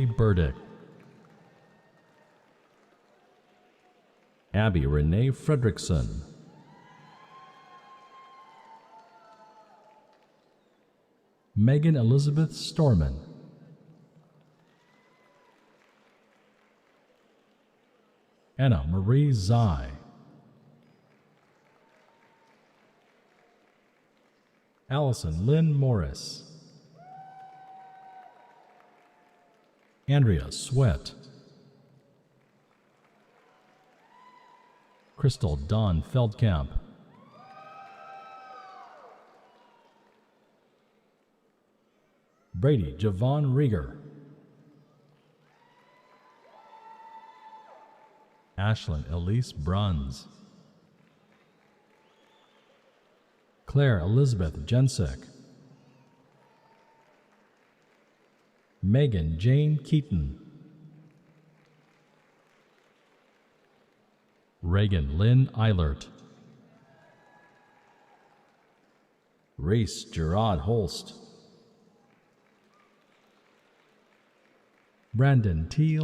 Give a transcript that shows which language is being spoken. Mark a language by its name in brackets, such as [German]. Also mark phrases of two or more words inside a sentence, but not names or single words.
[English] Burdick, Abby Renee Fredrickson, Megan Elizabeth Storman, Anna Marie Zai, Allison Lynn Morris, Andrea Sweat, Crystal Dawn Feldkamp, Brady Javon Rieger, Ashlyn Elise Bruns, Claire Elizabeth Jensek, Megan Jane Keaton, Reagan Lynn Eilert, Reese Gerard Holst, Brandon T.